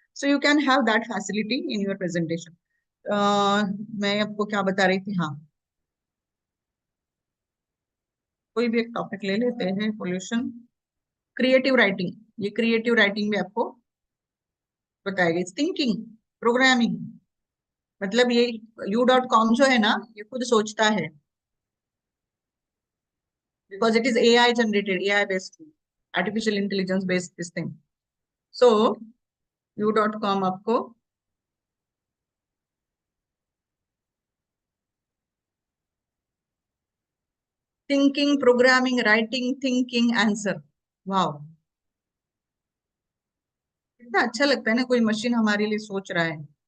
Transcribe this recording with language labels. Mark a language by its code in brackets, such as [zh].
[en] So you can have that facility in your presentation. [hi] मैं आपको क्या बता रही थी, हाँ, कोई भी एक टॉपिक ले लेते हैं, पोल्यूशन, क्रिएटिव राइटिंग। ये क्रिएटिव राइटिंग भी आपको बताएगा। इट्स थिंकिंग प्रोग्रामिंग, मतलब ये u.com जो है ना, ये खुद सोचता है, [en] because it is AI generated, AI based, artificial intelligence based this thing. [hi] So u.com आपको thinking, programming, writing, thinking, answer, वाह, कितना अच्छा लगता है ना कोई मशीन हमारे लिए सोच रहा है।